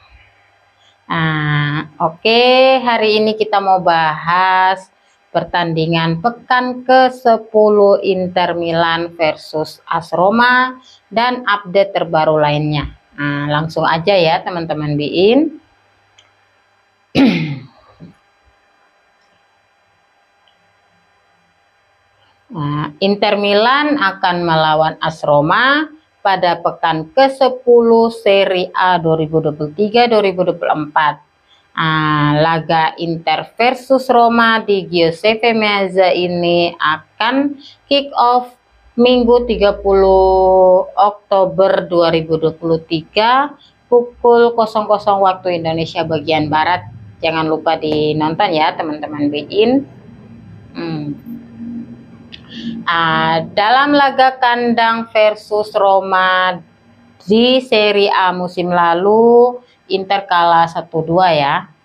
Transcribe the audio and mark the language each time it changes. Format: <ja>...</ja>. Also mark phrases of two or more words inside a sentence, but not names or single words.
<id>Oke, hari ini kita mau bahas pertandingan pekan ke-10 Inter Milan versus AS Roma dan update terbaru lainnya. Langsung aja ya teman-teman Biin. Inter Milan akan melawan AS Roma pada pekan ke-10 Serie A 2023-2024. Laga Inter versus Roma di Giuseppe Meazza ini akan</id> <en>kick off</en> <id>Minggu 30 Oktober 2023 pukul 00 waktu Indonesia bagian Barat. Jangan lupa dinonton ya teman-teman Biin. Dalam laga kandang versus Roma di Serie A musim lalu, Inter kalah 1-2 ya.</id>